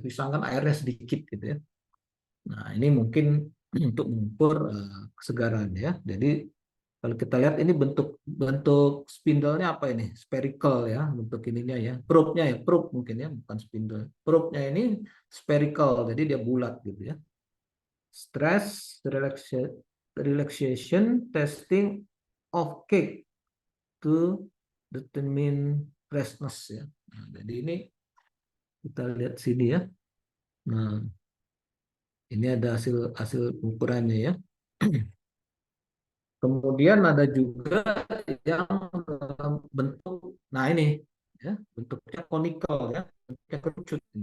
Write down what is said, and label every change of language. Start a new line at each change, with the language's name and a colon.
Indonesian: Pisang kan airnya sedikit gitu ya. Nah, ini mungkin untuk mengukur kesegaran ya. Jadi kalau kita lihat ini bentuk bentuk spindle-nya apa ini? Spherical ya, bentuk ininya ya. Probe-nya ya, probe mungkin ya, bukan spindle. Probe-nya ini spherical, jadi dia bulat gitu ya.
English: Stress relaxation testing of cake to determine freshness ya.
Indonesian: Nah, jadi ini kita lihat sini ya. Nah, ini ada hasil hasil ukurannya ya. Kemudian ada juga yang bentuk, nah ini ya bentuknya conical ya, bentuknya kerucut.